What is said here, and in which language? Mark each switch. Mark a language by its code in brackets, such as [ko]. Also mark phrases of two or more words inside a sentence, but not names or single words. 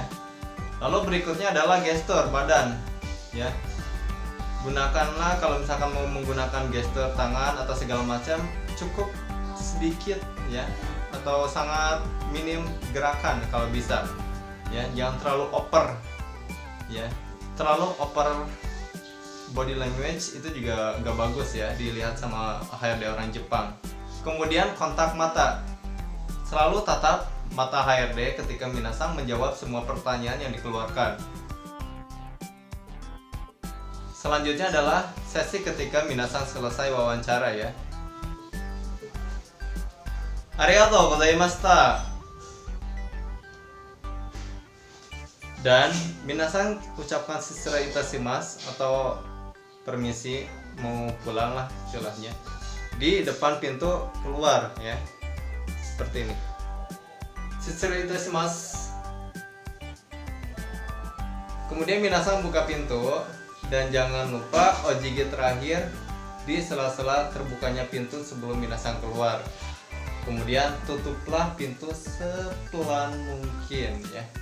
[id] Lalu berikutnya adalah gestur badan ya. Gunakanlah kalau misalkan mau menggunakan gestur tangan atau segala macam, cukup sedikit ya, atau sangat minim gerakan kalau bisa ya. Jangan terlalu over ya. Terlalu over [en] body language [id] itu juga gak bagus ya dilihat sama HRD orang Jepang. Kemudian kontak mata. Selalu tatap mata HRD ketika minasang menjawab semua pertanyaan yang dikeluarkan. Selanjutnya adalah sesi ketika minasang selesai wawancara ya. [ja] ありがとうございました. [id] Dan minasang ucapkan [ja] shitsurei itashimasu [id] atau permisi, mau pulang lah istilahnya, di depan pintu keluar ya. Seperti ini. [ja] 失礼いたします. [id] Kemudian minasang buka pintu dan jangan lupa ojigi terakhir di sela-sela terbukanya pintu sebelum minasang keluar. Kemudian tutuplah pintu sepelan mungkin ya.